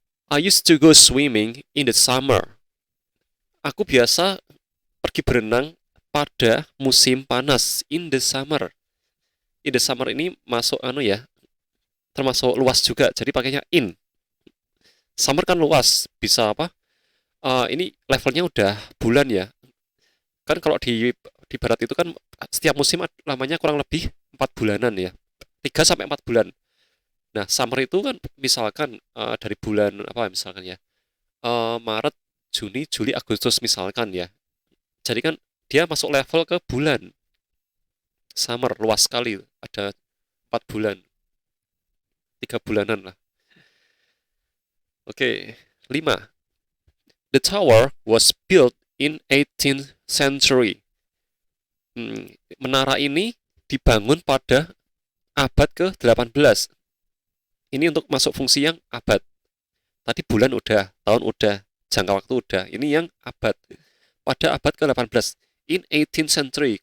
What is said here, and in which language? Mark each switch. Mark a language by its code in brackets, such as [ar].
[en] I used to go swimming in the summer. [id] Aku biasa pergi berenang pada musim panas. [en] In the summer. In the summer [id] ini masuk termasuk luas juga. Jadi pakainya in. Summer kan luas. Bisa apa? Ini levelnya udah bulan ya. Kan kalau di barat itu kan setiap musim lamanya kurang lebih 4 bulanan ya. 3 sampai 4 bulan. Nah, summer itu kan misalkan dari bulan apa misalkan ya. Maret, Juni, Juli, Agustus misalkan ya. Jadi kan dia masuk level ke bulan. Summer luas sekali, ada 4 bulan, 3 bulanan lah. Oke, 5. [en] The tower was built in 18th century. [id] Menara ini dibangun pada abad ke-18. Ini untuk masuk fungsi yang abad. Tadi bulan udah, tahun udah, jangka waktu udah. Ini yang abad. Pada abad ke-18. [en] In 18th century.